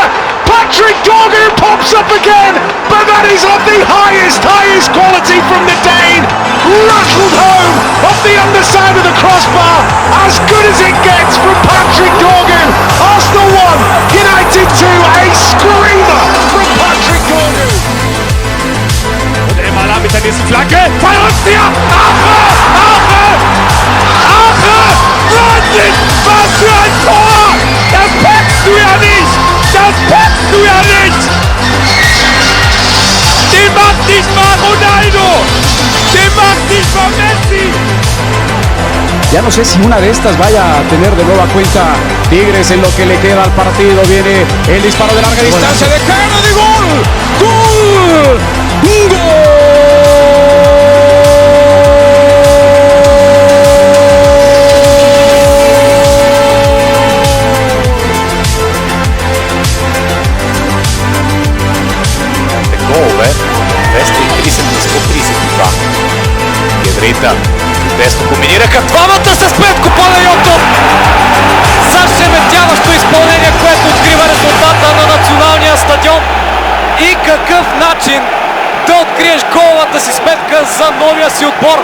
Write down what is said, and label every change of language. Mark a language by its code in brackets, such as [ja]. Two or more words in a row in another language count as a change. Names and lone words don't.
[en] Patrick Dorgan pops up again, but that is of the highest quality from the Dane. Rattled home off the underside of the crossbar. As good as it gets from Patrick Dorgan. Arsenal 1, United 2, a screamer from Patrick Dorgan. [de] Und immer da mit der nächsten Flanke. Valencia! Wahnsinn! Was für ein Tor! Das packst du ja nicht! Das packst du ja nicht! Den macht nicht mal Ronaldo! Den macht nicht mal Messi! [es] Ya no sé si una de estas vaya a tener de nueva cuenta Tigres en lo que le queda al partido. Viene el disparo de larga distancia de cara de gol. ¡Gol! Gol, [bg] Вести и 32. Пиедрита. Чудесно комбинираха двамата с Петко Панайотов! Зашеметяващо изпълнение, което открива резултата на националния стадион. И какъв начин да откриеш голата си сметка за новия си отбор.